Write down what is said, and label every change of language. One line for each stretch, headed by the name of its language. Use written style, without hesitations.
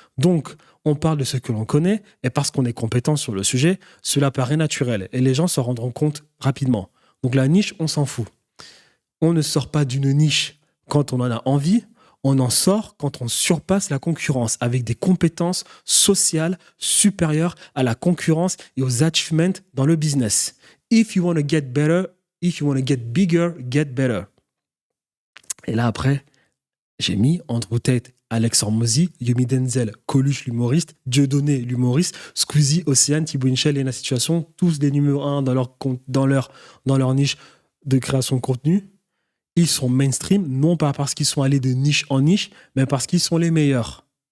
French: Donc, on parle de ce que l'on connaît, et parce qu'on est compétent sur le sujet, cela paraît naturel, et les gens s'en rendront compte rapidement. Donc la niche, on s'en fout. On ne sort pas d'une niche quand on en a envie, on en sort quand on surpasse la concurrence avec des compétences sociales supérieures à la concurrence et aux achievements dans le business.
English: If you want to get better, if you want to get bigger, get better.
French: Et là après, j'ai mis Andrew Tate, Alex Hormozy, Yomi Denzel, Coluche l'humoriste, Dieudonné l'humoriste, Squeezie, Océane, Thibaut Inchel et la situation, tous des numéros 1 dans leur niche de création de contenu. Ils sont mainstream, non pas parce qu'ils sont allés de niche en niche, mais parce qu'ils sont les meilleurs.